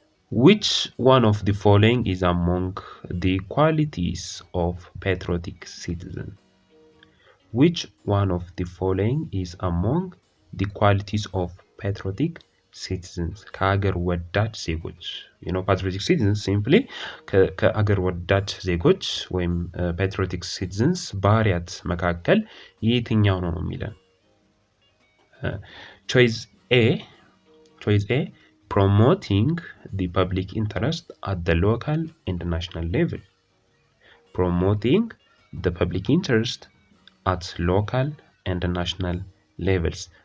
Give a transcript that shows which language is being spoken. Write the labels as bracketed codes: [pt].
[en] Which one of the following is among the qualities of patriotic citizen? Which one of the following is among the qualities of patriotic citizens? [am] ከሀገር ወዳድ ዜጎች [en] patriotic citizens simply [am] ከሀገር ወዳድ ዜጎች ወይም patriotic citizens ባህሪያት መካከል የትኛው ነው የሚለን? [en] choice A promoting the public interest at the local and national level. Promoting the public interest at local and national levels.